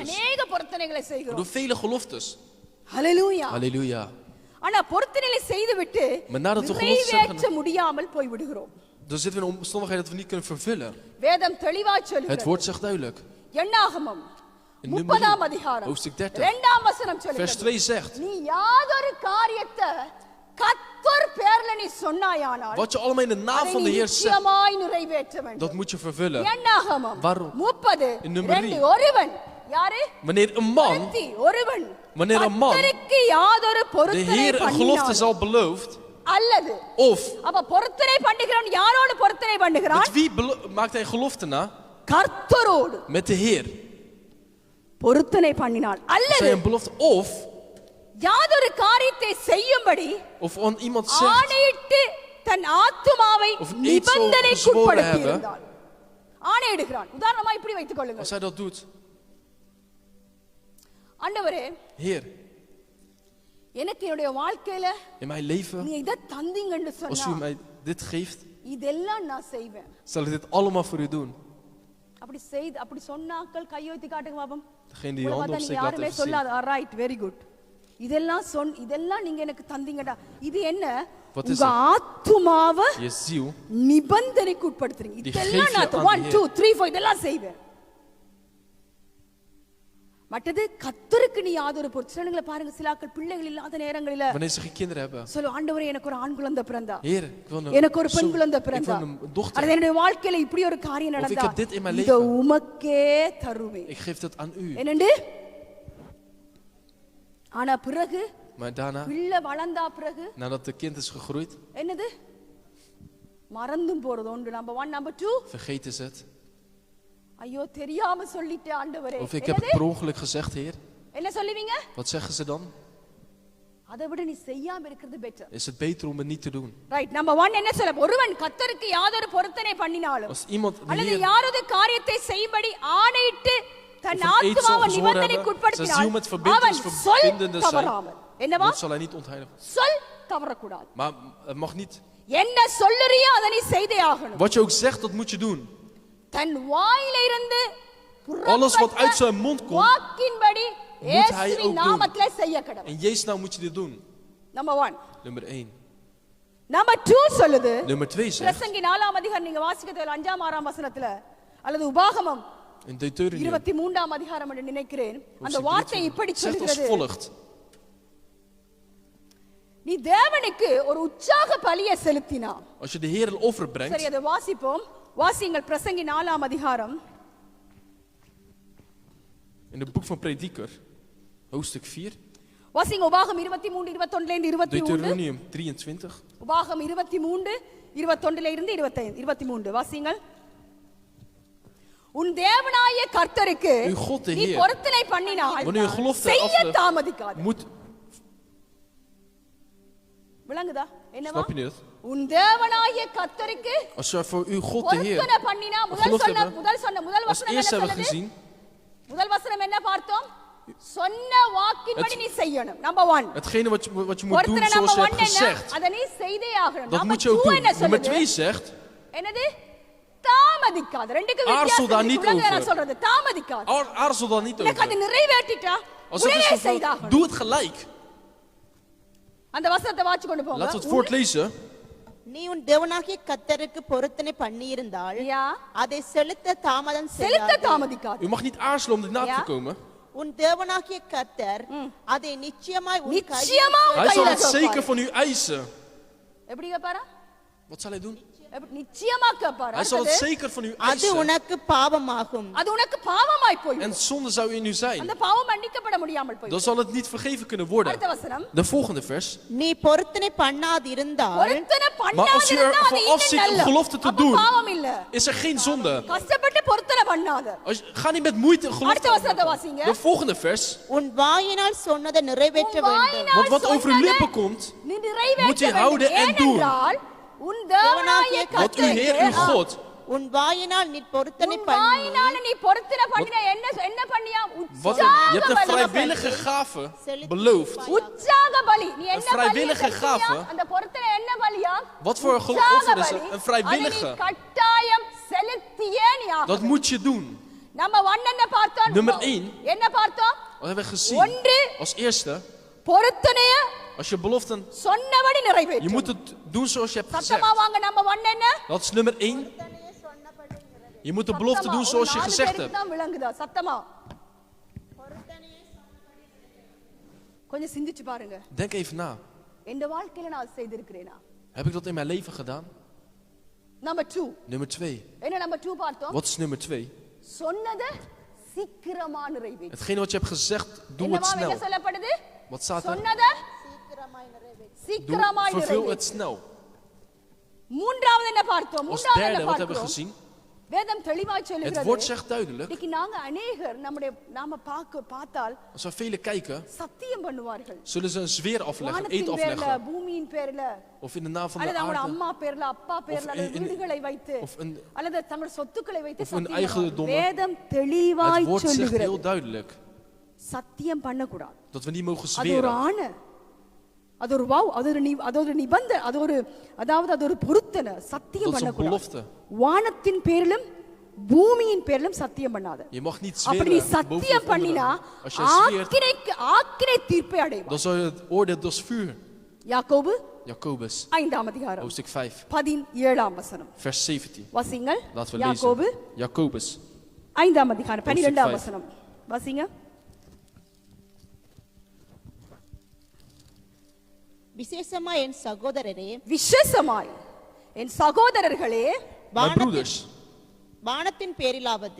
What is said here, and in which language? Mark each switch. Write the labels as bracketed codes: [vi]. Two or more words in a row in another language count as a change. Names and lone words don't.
[ta] அநேக பொருத்தனைகளை [nl] We [ta] செய்கிறோம். [nl] doen vele geloftes. [ta] ஹalleluya. [nl] Halleluja. [ta] ஆனா பொருத்தனைகளை செய்துவிட்டு [nl] Maar nadat we geloftes hebben [ta] நிறைவேற்ற முடியாமல் போய் விடுகிறோம். [nl] Dan zitten we in een omstandigheid dat we niet kunnen vervullen. [ta] வேதம் தெளிவாய் [nl] Het [ta] சொல்கிறது. [nl] woord zegt duidelijk. [ta] எண்ணாகமம் [nl] In [ta] 30ஆம் அதிகாரம் [nl] hoofdstuk 30. [ta] 2ஆம் வசனம் [nl] Vers [ta] சொல்கிறது. [nl] 2 zegt. [ta] நீ யாதொரு காரியத்தை கர்த்தர் பேர்ல நீ சொன்னாயானால் [nl] Wat je allemaal in de naam [ta] அதை [nl] van [ta] நீ [nl] de Heer zegt, [ta] நிச்சயமாய் நிறைவேற்ற வேண்டும். [nl] dat moet je vervullen. [ta] எண்ணாகமம் [nl] Waarom? 30 In nummer 3. [ta] 2 ஒருவன் யாரு? [nl] Wanneer een man [ta] ஒருத்தி, ஒருவன் [nl] Wanneer een man [ta] கர்த்தருக்கு யாதொரு [nl] de [ta] பொருத்தனை [nl] Heer een gelofte [ta] பண்ணினாலும் [nl] zal beloofd, [ta] அல்லது [nl] Of, [ta] அப்ப பொருத்தனை பண்ணுகிறவன் யாரோடு பொருத்தனை பண்ணுகிறான்? [nl] met wie maakt hij gelofte na? [ta] கர்த்தரோடு [nl] Met de Heer. [ta] பொருத்தனை பண்ணினான். [nl] Als [ta] அல்லது [nl] hij een belofte of [ta] யாதொரு காரியத்தை செய்யும்படி [nl] aan iemand zegt, [ta] ஆணையிட்டு தன் ஆத்துமாவை [nl] Of iets [ta] நிபந்தனைக்கு [nl] zo gezworen [ta] உட்படுத்தி [nl] hebben. [ta] இருந்தான். ஆணையிடுகிறான். உதாரணமா இப்படி வைத்துக் கொள்ளுங்கள். [nl] als hij dat doet, [ta] ஆண்டவரே, [nl] Heer, [ta] எனக்கு என்னுடைய வாழ்க்கையில [nl] in mijn leven, [ta] நீ இத தந்தீங்கன்னு [nl] als u [ta] சொன்னா [nl] mij dit geeft, [ta] இதெல்லாம் நான் செய்வேன். [nl] zal ik dit allemaal voor u doen. [ta] அப்படி சொன்னாக்கள் கையெழுத்தி காட்டுங்க பாப்போம். [nl] Degene die je handen [ta] நீங்க [nl] opsteekt, laat [ta] யாருமே [nl] even zien. [ta] சொல்லாத. [en] right, very good. [ta] இதெல்லாம் நீங்க எனக்கு தந்தீங்கடா. இது என்ன? [nl] Wat is [ta] உங்க ஆத்துமாவை [nl] Je ziel, [ta] நிபந்தனைக்கு உட்படுத்துறீங்க. [nl] Die [ta] இதெல்லாம் [nl] geef je [ta] நான் [nl] aan de [ta] 1 2 3 4 இதெல்லாம் செய்வேன். மற்றது கர்த்தருக்கு நீ யாதொரு பொருத்தனைகளை பாருங்க. சிலாக்கள் பிள்ளைகள் இல்லாத நேரங்களில [nl] wanneer ze geen kinderen hebben. [ta] சொல்லு, ஆண்டவரே எனக்கு ஒரு ஆண் குழந்தை பிறந்தா, [nl] Heer, ik wil [ta] எனக்கு ஒரு பெண் [nl] zoon, [ta] குழந்தை [nl] ik [ta] பிறந்தா, [nl] wil een dochter. [ta] அது என்னுடைய வாழ்க்கையில இப்படி ஒரு காரியம் [nl] Of ik [ta] நடந்தா, [nl] heb dit in mijn [ta] இத [nl] leven. [ta] உமக்கே தருவேன். [nl] Ik geef dat aan u. [ta] என்னண்டு? ஆனா பிறகு [nl] Maar daarna, [ta] பிள்ளை வளர்ந்தா பிறகு [nl] nadat de kind is gegroeid, [ta] என்னது? மறந்தும் போறது ஒன்று. நம்பர் 1, நம்பர் 2, [nl] vergeten ze het. [ta] ஐயோ தெரியாம சொல்லிட்டே ஆண்டவரே. [nl] Of ik heb het per ongeluk gezegd, Heer. [ta] என்ன சொல்லுவீங்க? [nl] Wat zeggen ze dan? [ta] அதை விட நீ செய்யாம இருக்கிறது பெட்டர். [nl] Is het beter om het niet te doen? [ta] ரைட். நம்பர் 1 என்ன சொல்ல? ஒருவன் கர்த்தருக்கு யாதொரு பொருத்தனை பண்ணினாலும் [nl] Als iemand de [ta] அல்லது [nl] Heer [ta] யாரொரு காரியத்தை செய்யும்படி ஆணையிட்டு தன் [nl] Of een eed zal [ta] ஆத்துமாவை [nl] gezworen [ta] நிபந்தனைக்கு [nl] hebben, [ta] உட்படுத்தினால் [nl] zijn ziel met verbintenis [ta] அவன் சொல் [nl] verbindende zijn, [ta] தவறாமல். என்னவா? [nl] dat zal hij niet ontheiligen. [ta] சொல் தவறக்கூடாது. [nl] Maar het mag niet. [ta] என்ன சொல்லுறியோ அதை நீ செய்தே ஆகணும். [nl] Wat je ook zegt, dat moet je doen. [ta] தன் வாயில இருந்து [nl] Alles wat uit zijn mond komt, [ta] வாக்கின்படி [nl] moet hij [ta] இயேசுவின் [nl] ook doen. [ta] நாமத்திலே செய்ய கடவுள். [nl] In Jezus naam moet je dit doen. [ta] நம்பர் 1. [nl] Nummer 1. [ta] நம்பர் 2 சொல்லுது. [nl] Nummer 2 zegt, [ta] பிரசங்கி 4ஆம் அதிகாரம் நீங்க வாசிக்கிறது 5ஆம் 6ஆம் வசனத்துல அல்லது உபாகமம் [nl] in Deuteronomium, [ta] 23ஆம் அதிகாரம் என்று நினைக்கிறேன், அந்த வார்த்தை இப்படி [nl] zegt als [ta] சொல்கிறது. [nl] volgt. [ta] நீ தேவனுக்கு ஒரு உற்சாக பலியை செலுத்தினா. [nl] Als je de Heer een offer [ta] சரி, [nl] brengt, [ta] அதை வாசிப்போம். வாசிங்கள் பிரசங்கி 4ஆம் அதிகாரம். [nl] in het boek van Prediker, hoofdstuk 4, [ta] வாசிங்க உபாகம் 23 21 இருந்து 23. [nl] Deuteronomium 23, [ta] உபாகம் 23 21 இருந்து 25 23 வாசிங்கள். உன் தேவனாய கர்த்தருக்கு [nl] Uw God de [ta] நீ [nl] Heer, [ta] பொருத்தனை பண்ணினால் [nl] wanneer je gelofte [ta] செய்ய [nl] aflegt, [ta] தாமதிக்காத. [nl] moet, [ta] விளங்குதா? என்னவா? [nl] snap je niet? [ta] உன் தேவனாய கர்த்தருக்கு [nl] Als je voor uw God de Heer [ta] பொருத்தனை பண்ணினா முதல் [nl] gelofte [ta] சொன்ன [nl] hebben, [ta] முதல் [nl] als [ta] வசனம் [nl] eerst [ta] என்ன [nl] hebben we [ta] சொல்லுது? [nl] gezien, [ta] முதல் வசனம் என்ன பார்த்தோம்? சொன்ன வாக்கின்படி நீ செய்யணும். நம்பர் 1. [nl] hetgene wat je moet doen [ta] பொருத்தனை [nl] zoals je [ta] நம்பர் [nl] hebt [ta] 1 என்ன? [nl] gezegd, [ta] அதை நீ செய்தே ஆகணும். [nl] dat [ta] நம்பர் [nl] moet je ook 2 doen. [ta] என்ன [nl] Nummer [ta] சொல்லுது? [nl] 2 zegt, [ta] என்னது? தாமதிக்காத. ரெண்டுக்கு [nl] Aarzel daar [ta] வித்தியாசம் [nl] niet [ta] இருக்கு. நான் [nl] over. [ta] சொல்றது தாமதிக்காத. [nl] aarzel dan niet [ta] எனக்கு அது [nl] over. [ta] நிறைவேற்றிட்டா [nl] Als het [ta] உடனே [nl] is vervuld, [ta] செய்தாகணும். [nl] doe het gelijk. [ta] அந்த வசனத்தை வாசி கொண்டு போங்க. [nl] Laten we het voortlezen. [ta] நீ உன் தேவனாகிய கர்த்தருக்கு பொருத்தனை பண்ணியிருந்தால் யா, அதை செலுத்த தாமதம் செலுத்த செய்யாதே. தாமதிக்காத. [nl] U mag niet aarzelen om dit na te Ja. komen. [ta] உன் தேவனாகிய கர்த்தர் அதை நிச்சயமாய் உன் கையில் நிச்சயமா [nl] Hij zal [ta] கையில [nl] het zeker van u eisen. [ta] எப்படி கேப்பாரா? [nl] Wat zal hij doen? [ta] நிச்சயமா கேப்பாரா? [nl] Hij zal het zeker van u [ta] அது [nl] eisen. [ta] உனக்கு பாவமாகும். அது உனக்கு பாவமாய் போய் [nl] En zonde zou in u zijn. [ta] அந்த பாவம் மன்னிக்கப்பட முடியாமல் போய். [nl] Dan zal het niet vergeven kunnen worden. [ta] அடுத்த வசனம். [nl] De volgende vers. [ta] நீ பொருத்தனை பண்ணாதிருந்தால் பொருத்தனை [nl] Maar als je er [ta] பண்ணாதிருந்தா அது [nl] van [ta] இன்னும் [nl] afziet om [ta] நல்ல. [nl] gelofte te [ta] அப்ப [nl] doen, [ta] பாவம் இல்ல. [nl] is er geen zonde. [ta] கஷ்டப்பட்டு பொருத்தனை பண்ணாத. [nl] Ga niet met moeite een gelofte [ta] அடுத்த வசனத்தை [nl] afleggen. [ta] வாசிங்க. [nl] De volgende vers. [ta] உன் வாயினால் சொன்னதை நிறைவேற்ற உன் வேண்டும். வாயினால் [nl] Want wat over uw [ta] சொன்னதை [nl] lippen komt, [ta] நீ நிறைவேற்ற [nl] moet je [ta] வேண்டும். [nl] houden en doen. [ta] ஏனென்றால் உன் தேவனாகிய [nl] wat uw Heer, uw [ta] கர்த்தருக்கு [nl] God, [ta] உன் வாயினால் நீ பொருத்தனை உன் பண்ணி வாயினால நீ பொருத்தனை பண்ணினா என்ன பண்ணியா? [nl] wat je hebt een [ta] உற்சாக பலி. [nl] vrijwillige gave beloofd. [ta] உற்சாக பலி. நீ என்ன [nl] vrijwillige [ta] பலியை செலுத்தியா? [nl] gave. [ta] அந்த பொருத்தனை என்ன பலியா? [nl] Wat voor een [ta] உற்சாக [nl] offer is [ta] பலி. [nl] het? Een vrijwillige. [ta] அதை நீ கட்டாயம் செலுத்தியே நீ ஆகணும். [nl] Dat moet je doen. [ta] நம்ம 1 என்ன பார்த்தோம்? [nl] Nummer 1. [ta] என்ன பார்த்தோம்? [nl] Wat hebben we gezien? [ta] ஒன்று, [nl] Als eerste, [ta] பொருத்தனைய [nl] als je beloften, [ta] சொன்னபடி [nl] je [ta] நிறைவேற்று. [nl] moet het doen zoals je hebt gezegd. [ta] சத்தமா வாங்க. நம்ம 1 என்ன? [nl] Dat is nummer 1. Je moet de belofte doen zoals je gezegd hebt. [ta] தான் விளங்குதா? சத்தமா கொஞ்சம் சிந்திச்சு பாருங்க. [nl] Denk even na. [ta] இந்த வாழ்க்கையில நான் செய்திருக்கிறேனா? [nl] Heb ik dat in mijn leven gedaan? [ta] நம்பர் 2. [nl] Nummer 2. [ta] என்ன நம்பர் 2 பார்த்தோம்? [nl] Wat is nummer 2? [ta] சொன்னதை சீக்கிரமா நிறைவேற்று. [nl] Hetgene wat je hebt gezegd, doe het [ta] என்னவா என்ன [nl] snel. [ta] சொல்லப்படுது? [nl] Wat staat er? [ta] சொன்னதை சீக்கிரமாய் [nl] Vervul [ta] நிறைவேற்று. [nl] het snel. [ta] மூன்றாவது என்ன பார்த்தோம்? [nl] Als [ta] மூன்றாவது [nl] derde, [ta] என்ன [nl] wat hebben we [ta] பார்த்தோம்? [nl] gezien? [ta] வேதம் தெளிவாய் [nl] Het [ta] சொல்லுகிறது. [nl] woord zegt duidelijk. [ta] இன்னைக்கு நாங்க அநேகர் நாம பார்த்தால் [nl] Als we velen kijken, [ta] சத்தியம் பண்ணுவார்கள். [nl] zullen ze een zweer afleggen, een eed [ta] வானத்தின் பேர்ல, [nl] afleggen. [ta] பூமியின் பேர்ல, [nl] Of in de naam van de [ta] அல்லது அவங்க [nl] aarde. [ta] அம்மா பேர்ல, அப்பா பேர்ல, அல்லது [nl] in- [ta] வீடுகளை வைத்து, [nl] Of een, [ta] அல்லது தங்கள் சொத்துக்களை வைத்து [nl] of hun [ta] சத்தியம் [nl] eigendommen. [ta] பண்ணுவார்கள். வேதம் [nl] het [ta] தெளிவாய் [nl] woord zegt heel [ta] சொல்லுகிறது. [nl] duidelijk [ta] சத்தியம் பண்ணக்கூடாது. [nl] dat we niet mogen [ta] அது ஒரு [nl] zweren. [ta] ஆணை, அது ஒரு வாவ், அது ஒரு நிபந்தனை, அது ஒரு பொருத்தனை. சத்தியம் [nl] Dat is een [ta] பண்ணக்கூடாது. [nl] belofte. [ta] வானத்தின் பேரிலும் பூமியின் பேரிலும் சத்தியம் பண்ணாத. [nl] Je mag niet [ta] அப்படி நீ [nl] zweren boven [ta] சத்தியம் [nl] of [ta] பண்ணினா [nl] onderen. Als jij zweert, [ta] ஆக்கினை தீர்ப்பை அடைவாய். [nl] dan zal je het oordeel als vuur. [ta] யாக்கோபு [nl] Jacobus, [ta] 5ஆம் அதிகாரம் [nl] hoofdstuk 5, [ta] 17ஆம் வசனம் [nl] vers 17. [ta] வாசிங்கள். [nl] Laten we [ta] யாக்கோபு [nl] lezen. Jacobus, [ta] 5ஆம் அதிகாரம் 12ஆம் [nl] 5. [ta] வசனம் வாசிங்க. விசேஷமா என் சகோதரரே, விசேஷமாய் என் சகோதரர்களே, [nl] my broeders, [ta] வானத்தின் பேரிலாவது